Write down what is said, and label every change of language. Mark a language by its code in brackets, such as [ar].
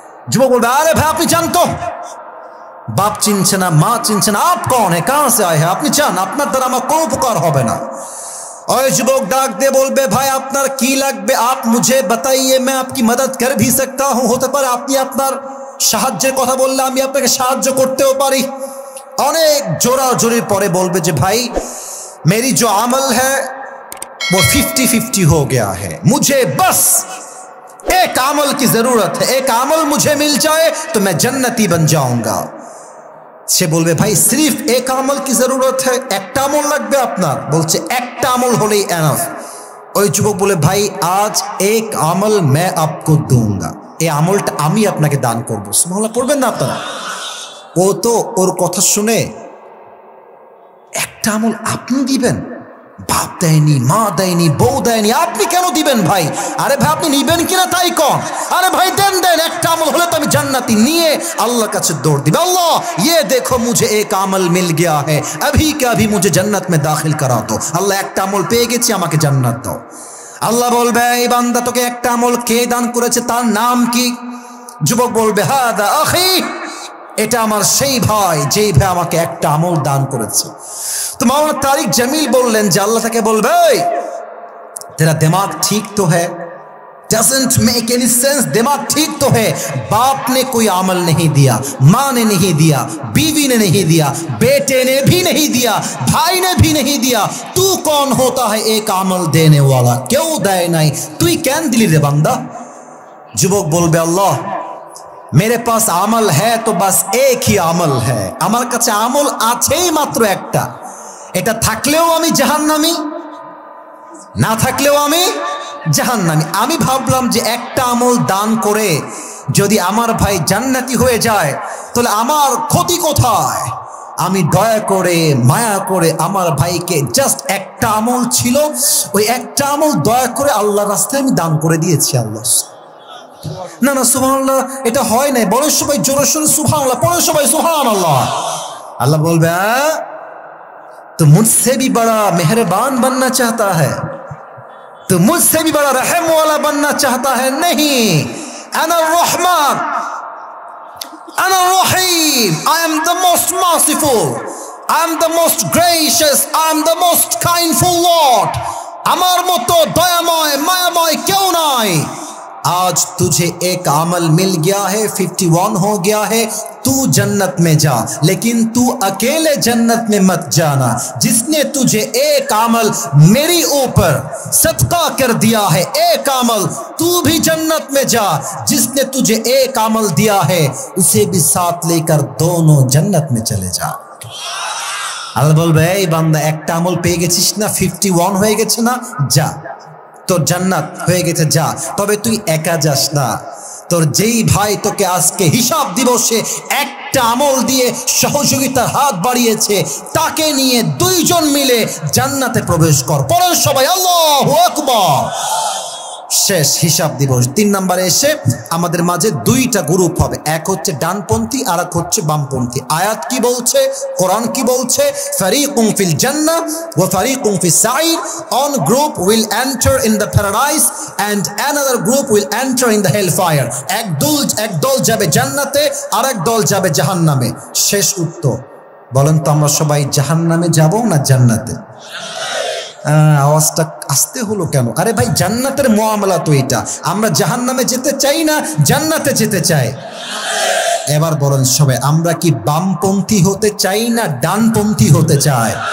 [bn] যুবক বলবে আরে ভাই আপনি জানতো, বাপ চিনছে না, মা চিনছে না, [hi] आप कौन है, कहां से आए हैं, [bn] আপনি চান আপনার দ্বারা আমার কোনো উপকার হবে না। ওই যুবক ডাক দিয়ে বলবে ভাই আপনার কি লাগবে, [hi] आप मुझे बताइए, मैं आपकी मदद कर भी सकता हूं, [bn] হতে পারে আপনি আপনার সাহায্যের কথা বললে আমি আপনাকে সাহায্য করতেও পারি। অনেক জোরাজোরির পরে বলবে যে ভাই [hi] मेरी जो अमल है वो 50-50 हो गया है, मुझे बस एक अमल की जरूरत है, एक अमल मुझे मिल जाए तो मैं जन्नती बन जाऊंगा। [bn] সে বলবে ভাই [hi] সির্ফ এক আমল কি জরুরত है, [bn] একটা আমল লাগবে আপনার? বলছে একটা আমল হলেই এনাফ। ওই যুবক বলে ভাই [hi] আজ এক আমল मैं आपको दूंगा, [bn] এই আমলটা আমি আপনাকে দান করবো। সুবহানাল্লাহ পড়বেন না আপনারা? ও তো ওর কথা শুনে একটা আমল আপনি দিবেন, বাপ দেয়নি, মা দেয়নি, বউ দেয়নি, আপনি কেন দিবেন ভাই? আরে ভাই আপনি নিবেন কিনা তাই কন, আরে ভাই দেন দেন, একটা আমল হলে তো আমি জান্নাতি। নিয়ে আল্লাহর কাছে দৌড় দিবে, [hi] আল্লাহ ये देखो मुझे एक अमल मिल गया है, अभी क्या अभी मुझे जन्नत में दाखिल करा दो, [bn] আল্লাহ একটা আমল পেয়ে গেছি, আমাকে জান্নাত দাও। আল্লাহ বলবে এই বান্দা তোকে একটা আমল কে দান করেছে, তার নাম কি? যুবক বলবে হাদা আখি, এটা আমার সেই ভাই যেই ভাই আমাকে একটা আমল দান করেছে। তো মাওলানা তারিক জামিল বললেন যে আল্লাহ তাকে বলবে [hi] तेरा दिमाग ठीक तो है, [en] doesn't make any sense, [hi] दिमाग ठीक तो है, बाप ने कोई अमल नहीं दिया, माँ ने नहीं दिया, बीवी ने नहीं दिया, बेटे ने भी नहीं दिया, भाई ने भी नहीं दिया, तू कौन होता है एक अमल देने वाला, क्यों दे नहीं, तू कैन दिली रे बंदा। [bn] যুবক বলবে আল্লাহ [hi] मेरे पास अमल है [bn] तो बस एक ही अमल है, আমার কাছে আমল আছেই মাত্র একটা, এটা থাকলেও আমি জাহান্নামী, না থাকলেও আমি জাহান্নামী। আমি ভাবলাম যে একটা আমল দান করে যদি আমার ভাই জান্নাতি হয়ে যায় তাহলে আমার ক্ষতি কোথায়? আমি দয়া করে মায়া করে আমার ভাইকে জাস্ট একটা আমল ছিল, ওই একটা আমল দয়া করে আল্লাহর রাস্তায় আমি দান করে দিয়েছি। আল্লাহ না না সুবহানাল্লাহ এটা হয় নাই, বলো সবাই জোরে সোরে সুবহানাল্লাহ, পড়ো সবাই সুবহানাল্লাহ। আল্লাহ বলবে [hi] तो मुझसे भी बड़ा मेहरबान बनना चाहता है, तो मुझसे भी बड़ा रहम वाला बनना चाहता है? नहीं। [ar] अना रहमान, अना रहीम, [en] I am the most merciful, I am the most gracious, I am the most kindful Lord। [bn] আমার মতো দয়াময় মায়াময় কেউ নাই। [hi] आज तुझे एक अमल मिल गया है, 51 हो गया है, तू जन्नत में जा, लेकिन तू अकेले जन्नत में मत जाना। जिसने तुझे एक अमल मेरी ऊपर सदका कर दिया है, एक अमल, तू भी जन्नत में जा। जिसने तुझे एक अमल दिया है उसे भी साथ लेकर दोनों जन्नत में चले जा। [bn] আল্লাহ বলবে, এই বান্দা একটা আমল পেয়ে গেছিস না, 51 হয়ে গেছে না, যা, তোর জান্নাত হয়ে গেছে, যা। তবে তুই একা যাস না, তোর যেই ভাই তোকে আজকে হিসাব দিবসে একটা আমল দিয়ে সহযোগিতার হাত বাড়িয়েছে, তাকে নিয়ে দুইজন মিলে জান্নাতে প্রবেশ কর। পড়েন সবাই আল্লাহু আকবার। শেষ হিসাব দিবস। 3 নম্বরে এসে আমাদের মাঝে দুইটা গ্রুপ হবে, এক হচ্ছে ডানপন্থী আর এক হচ্ছে বামপন্থী। আয়াত কি বলছে, কোরআন কি বলছে? [ar] ফারিকুম ফিল জান্নাহ ওয়া ফারিকুম ফিস সাঈর। [en] One group will enter in the paradise and another group will enter in the hellfire। [bn] এক দল যাবে জান্নাতে, আরেক দল যাবে জাহান্নামে। শেষ উত্তর বলেন তো, আমরা সবাই জাহান্নামে যাব না জান্নাতে? আওয়াজটা আসতে হলো কেন? আরে ভাই, জান্নাতের মুআমালা তো এটা। আমরা জাহান্নামে যেতে চাই না, জান্নাতে যেতে চাই। এবার বলেন সবাই, আমরা কি বামপন্থী হতে চাই না ডানপন্থী হতে চাই?